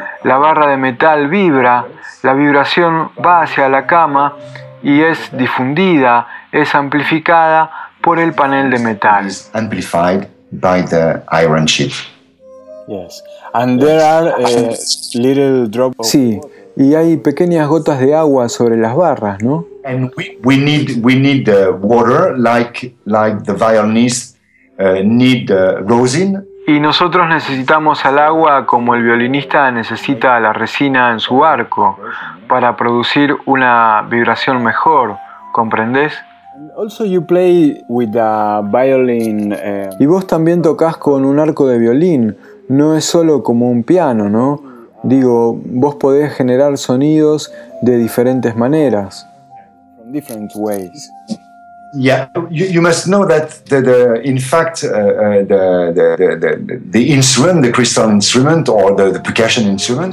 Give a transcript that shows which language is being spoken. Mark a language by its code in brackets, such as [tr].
[es] La barra de metal vibra, la vibración va hacia la cama y es difundida, es amplificada por el panel de metal. [en] Amplified by the iron sheet. Yes. And there are little drops. [es] Sí, y hay pequeñas gotas de agua sobre las barras, ¿no? [en] And we need the water like the violinist need the rosin. [es] Y nosotros necesitamos al agua como el violinista necesita la resina en su arco para producir una vibración mejor, ¿comprendés? [en] Also you play with a violin. [es] Y vos también tocas con un arco de violín, no es solo como un piano, ¿no? Digo, vos podés generar sonidos de diferentes maneras. [en] Different ways. Yeah, you must know that the instrument, the crystal instrument or the percussion instrument.